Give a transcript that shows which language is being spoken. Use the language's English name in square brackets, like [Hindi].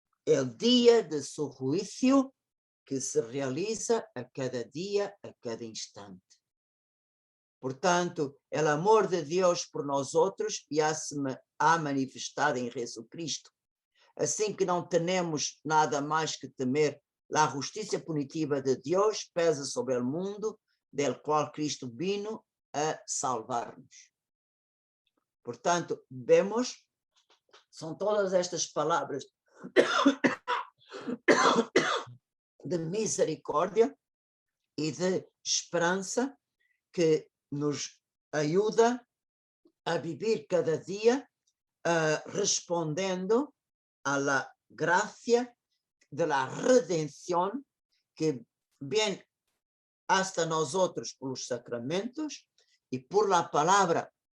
[Spanish] el día de su juicio que se realiza a cada día, a cada instante. [Portuguese] Portanto, o amor de Deus por nós outros já se há manifestado em [Spanish] Jesucristo. [Portuguese] Assim que não temos nada mais que temer, a justiça punitiva de Deus pesa sobre o mundo, [Spanish] del qual Cristo vino [Portuguese] a salvar-nos. Portanto, vemos, são todas estas palavras de misericórdia e de esperança que nos ajuda a viver cada dia respondendo [Spanish] a la gracia de la redención que viene hasta nosotros por los sacramentos y por la palabra.